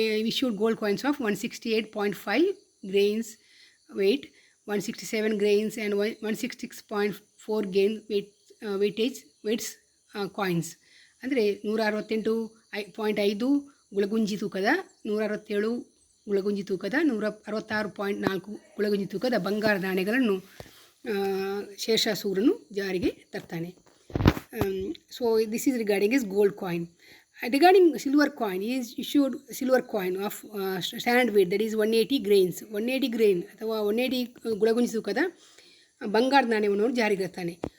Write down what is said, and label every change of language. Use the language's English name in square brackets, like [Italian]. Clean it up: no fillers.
[English] issued gold coins of 168.5 grains weight, 167 grains and 166.4 grain weights coins. [Kannada] ಅಂದರೆ 168.5 ಗುಳಗುಂಜಿ ತೂಕದ, 167 ಗುಳಗುಂಜಿ ತೂಕದ, 166.4 ಗುಳಗುಂಜಿ ತೂಕದ ಬಂಗಾರದ ನಾಣ್ಯಗಳನ್ನು ಶೇಷಾಸೂರನು ಜಾರಿಗೆ ತರ್ತಾನೆ. [English] So this is regarding is gold coin. Regarding silver coin, he is issued silver coin of standard weight, that is 180 grains. [Kannada] 180 grain ಅಥವಾ 180 ಗುಳಗುಂಜಿ ತೂಕದ ಬಂಗಾರದ ನಾಣ್ಯವನ್ನು ಜಾರಿಗೆ ತರ್ತಾನೆ.